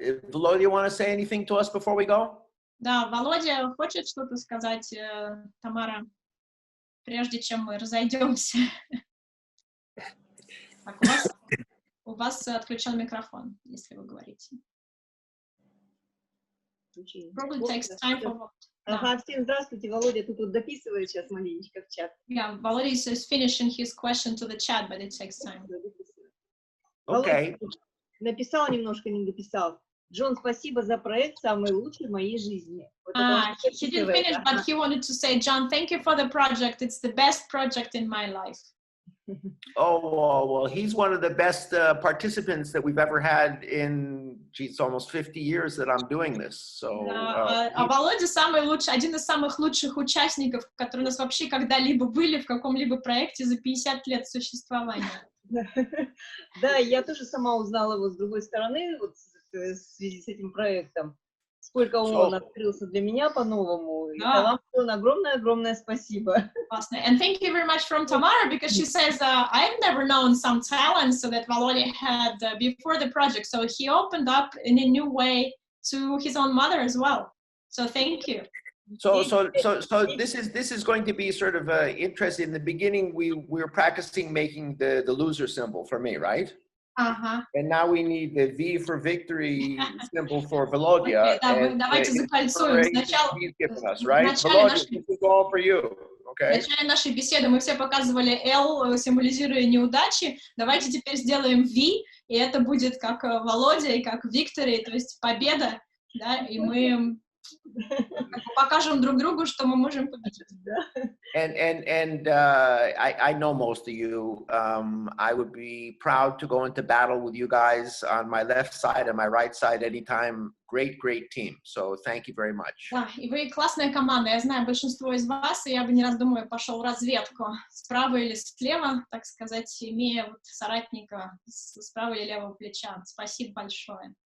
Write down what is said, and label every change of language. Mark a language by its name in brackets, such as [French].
[English] Volodya, you want to say anything to us before we go? [Russian] Да, Володя хочет что-то сказать, Тамара, прежде чем мы разойдемся. Так, у вас отключен микрофон, если вы говорите. [English] Probably takes time for... [Russian] Ага, всем здравствуйте, Володя тут вот дописывает сейчас маленечко в чат. [English] Yeah, Volodya is finishing his question to the chat, but it takes time. Okay. [Russian] Написал немножко, не дописал. Джон, спасибо за проект, самый лучший в моей жизни. [English] He didn't finish, but he wanted to say, John, thank you for the project. It's the best project in my life. Oh, well, he's one of the best participants that we've ever had in, geez, almost 50 years that I'm doing this. So, [Russian] Володя самый лучший, один из самых лучших участников, которые у нас вообще когда-либо были в каком-либо проекте за 50 лет существования. Да, я тоже сама узнала его с другой стороны, вот в связи с этим проектом. Сколько он открылся для меня по-новому. И вам огромное спасибо. [English] And thank you very much from Tamara, because she says, I've never known some talents that Volodya had before the project. So he opened up in a new way to his own mother as well. So thank you. So this is going to be sort of interesting. In the beginning, we were practicing making the loser symbol for me, right? And now we need the V for victory symbol for Volodya. [Russian] Давайте закольцуем. [English] Volodya, this is all for you. [Russian] В начале нашей беседы мы все показывали L, символизируя неудачи. Давайте теперь сделаем V, и это будет как Володя и как Victory, то есть победа, да, и мы покажем друг другу, что мы можем победить. [English] And I know most of you. I would be proud to go into battle with you guys on my left side and my right side anytime. Great team. So thank you very much. [Russian] Да, и вы классная команда. Я знаю большинство из вас, и я бы, не раздумывая, пошел в разведку. Справа или слева, так сказать, имея вот соратника справа или левого плеча. Спасибо большое.